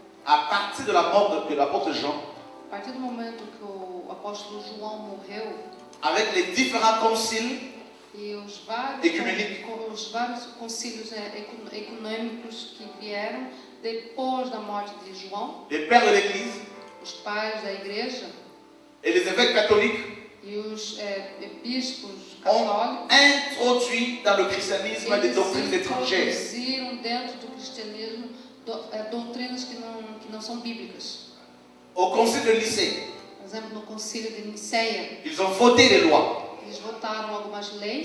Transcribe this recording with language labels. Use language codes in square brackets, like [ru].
[fr] À partir de la mort de l'apôtre Jean, [pt] a partir do momento que o apóstolo João morreu, [fr] avec les différents conciles, [pt] e os Ecumênico. vários concílios econômicos que vieram depois da morte de João, [fr] les pères de l'Église [pt] os pais da igreja [fr] et les évêques catholiques [pt] e os bispos [fr] ont [pt] católicos, [fr] introduit dans le christianisme des [pt] eles [fr] doctrines étrangères. [pt] introduziram dentro do cristianismo doutrinas que não são bíblicas. [fr] Au concile de Nicée, [pt] Por exemplo, no concílio de Niceia, [fr] ils ont voté les lois [pt] eles votaram algumas leis